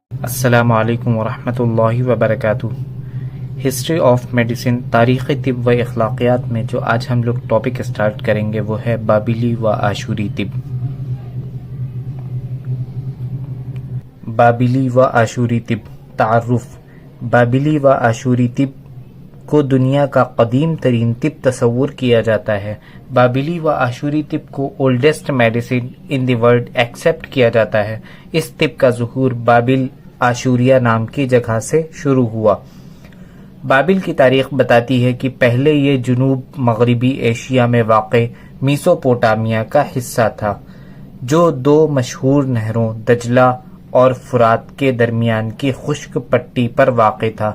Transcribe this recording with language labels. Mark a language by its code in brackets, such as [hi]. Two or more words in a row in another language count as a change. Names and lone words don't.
[ur] السلام علیکم ورحمۃ اللہ وبرکاتہ۔ [en] history of medicine, [ur] تاریخ طب و اخلاقیات میں جو آج ہم لوگ [en] topic start [ur] کریں گے وہ ہے بابلی و آشوری طب۔ بابلی و آشوری طب۔ تعارف۔ بابلی و آشوری طب کو دنیا کا قدیم ترین طب تصور کیا جاتا ہے۔ بابلی و آشوری طب کو [en] oldest medicine in the world accept [ur] کیا جاتا ہے۔ اس طب کا ظہور بابل آشوریہ نام کی جگہ سے شروع ہوا۔ بابل کی تاریخ بتاتی ہے کہ پہلے یہ جنوب مغربی ایشیا میں واقع میسوپوٹامیہ کا حصہ تھا، جو دو مشہور نہروں دجلہ اور فرات کے درمیان کی خشک پٹی پر واقع تھا۔